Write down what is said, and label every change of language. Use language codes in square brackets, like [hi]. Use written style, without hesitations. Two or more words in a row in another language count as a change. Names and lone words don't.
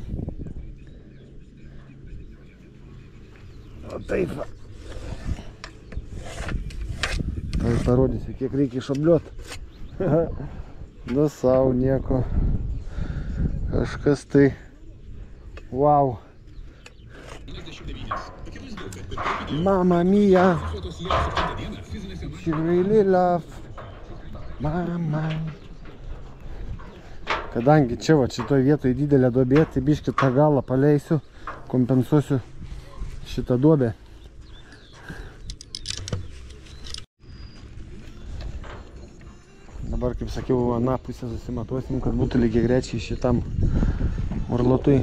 [lt] O taip va. Tai parodysiu, kiek reikia išobliuot. Nu sau nieko. Kažkas tai. [it] Wow. Mamma mia. [en] She really love mama. [lt] Kadangi čia va šitoje vietoje didelė duobė, tai biškį tą galą paleisiu, kompensuosiu šitą duobę. Dabar, kaip sakiau, aną pusę susimatuosim, kad būtų lygiai grečiai šitam murlotui.